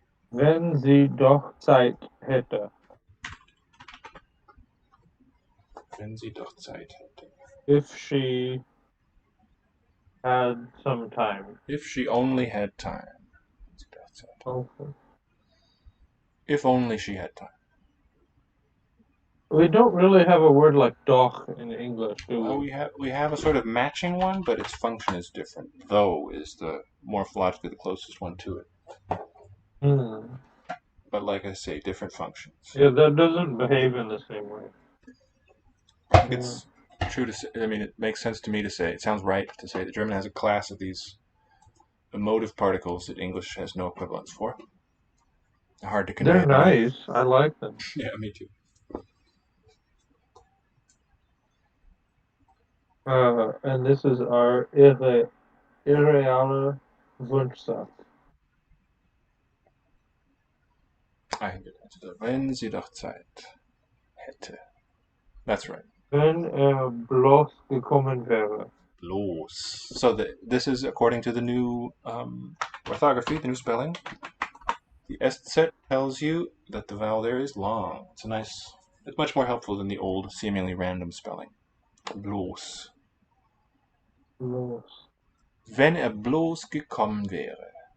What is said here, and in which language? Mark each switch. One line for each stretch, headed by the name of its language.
German: Wenn sie doch Zeit hätte. Wenn sie doch Zeit hätte.
English: If she had some time. If she only had time.
German: Wenn sie doch Zeit hätte.
English: Okay. If only she had time. We don't really have a word like doch in English, do Well, we? we have a sort of matching one, but its function is different. Though is the morphologically the closest one to it. But like I say, different functions. Yeah, that doesn't behave in the same way. I think it's true to say, I mean, it makes sense to me to say, it sounds right to say that German has a class of these emotive particles that English has no equivalents for. They're hard to convey. They're nice. I like them. Yeah, me too. And this is our irreale Wunschsatz.
German: Eingeleitet. Wenn sie doch Zeit hätte.
English: That's right.
German: Wenn bloß gekommen wäre. Bloß.
English: So this is according to the new orthography, the new spelling. The SZ tells you that the vowel there is long. It's much more helpful than the old, seemingly random spelling.
German: Bloß. Bloß. Wenn bloß gekommen wäre.